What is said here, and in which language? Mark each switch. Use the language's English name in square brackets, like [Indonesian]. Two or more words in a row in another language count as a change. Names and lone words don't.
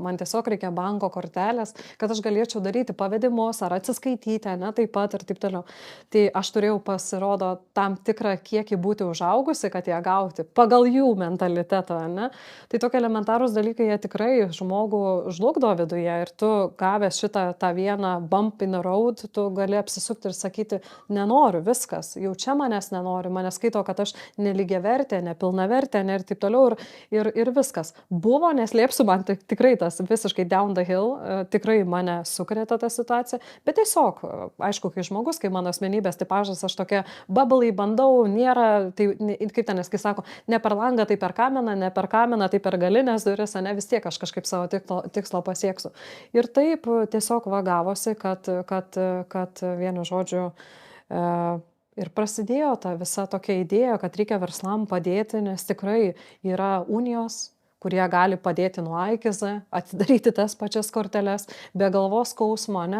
[Lithuanian] Man tiesiog reikia banko kortelės, kad aš galėčiau daryti pavedimus ar atsiskaityti, ne, taip pat ir taip toliau. Tai aš turėjau pasirodo tam tikrą kiekį būti užaugusi, kad ją gauti pagal jų mentalitetą. Ne? Tai tokie elementarūs dalykai, jie tikrai žmogų žlugdo viduje ir tu gavęs tą vieną [English] bump in the road, [Lithuanian] tu gali apsisukti ir sakyti, nenoriu, viskas, jau čia manęs nenori, mane skaito, kad aš nelygiavertė, nepilnavertė, ne, ir taip toliau, ir viskas. Buvo, neslėpsiu, man tikrai tas visiškai [English] down the hill, [Lithuanian] tikrai mane sukrėtė ta situacija, bet tiesiog, aišku, kai žmogus, kai mano asmenybės tipažas, aš tokia bubbly bandau, nėra, tai kaip ten, kai sako, ne per langą, tai per kaminą, ne per kaminą, tai per galinės duris, ne, vis tiek aš kažkaip savo tikslo pasieksiu. Ir taip tiesiog vagavosi, kad vienu žodžiu ir prasidėjo ta visa tokia idėja, kad reikia verslam padėti, nes tikrai yra unijos, kurie gali padėti nuo A iki Z, atidaryti tas pačias korteles, be galvos skausmo, ne?